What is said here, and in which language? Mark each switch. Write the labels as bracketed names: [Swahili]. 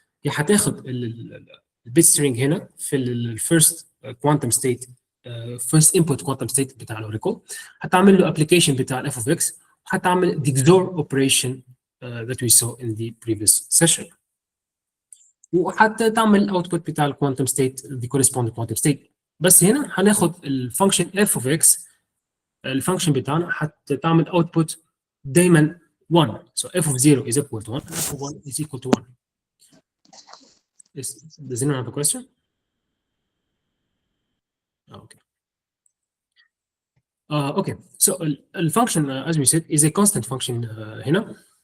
[Arabic] هي حتاخد البيت سترينج هنا في الفيرست كوانتم ستيت, [English] first input quantum state [Arabic] بتاع الاوراكل, حتعمل له application بتاع f of x, وحتعمل [English] the XOR operation that we saw in the previous session, [Arabic] وحتى تعمل output بتاع الكوانتم state [English] the corresponding quantum state. [Arabic] بس هنا هناخد الفانكشن f of x, الفانكشن بتاعنا حتى تعمل output دايما 1. [English] So f of 0 is equal to 1, f of 1 is equal to 1. Does anyone have a question? Okay. Okay. So the function, as we said, is a constant function هنا.